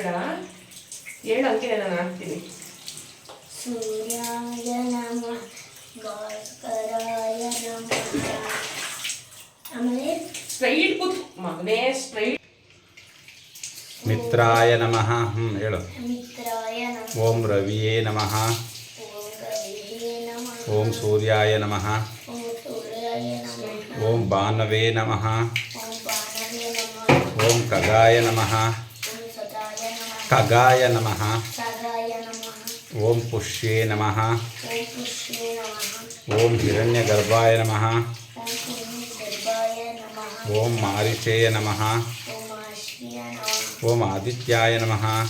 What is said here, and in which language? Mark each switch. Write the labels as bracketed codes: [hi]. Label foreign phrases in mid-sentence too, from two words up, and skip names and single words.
[kn] ಹೇಳು, ಹಂಗೆ ನಾನು ಹಾಕ್ತೀನಿ. [sa] ಸೂರ್ಯಾಯ ನಮಃ, ಭಾಸ್ಕರಾಯ ನಮಃ. [kn] ಆಮೇಲೆ ಸ್ಟ್ರೈಟ್ ಕೂತ್ಕೋ ಮಗನೇ, ಸ್ಟ್ರೈಟ್. [sa] ಮಿತ್ರಾಯ ನಮಃ, [kn] ಹೇಳು. [sa] ಓಂ ರವಿಯೇ ನಮಃ, ಓಂ ಸೂರ್ಯಾಯ ನಮಃ, ಓಂ ಭಾನವೇ ನಮಃ, ಓಂ ಖಗಾಯ ನಮಃ, ಖಗಾಯ ನಮಃ, ಓಂ ಪುಷ್ಯೇ ನಮಃ, ಓಂ ಹಿರಣ್ಯಗರ್ಭಾಯ ನಮಃ, ಓಂ ಮಾರಿಚೇಯ ನಮಃ, ಓಂ ಆದಿತ್ಯಾಯ ನಮಃ,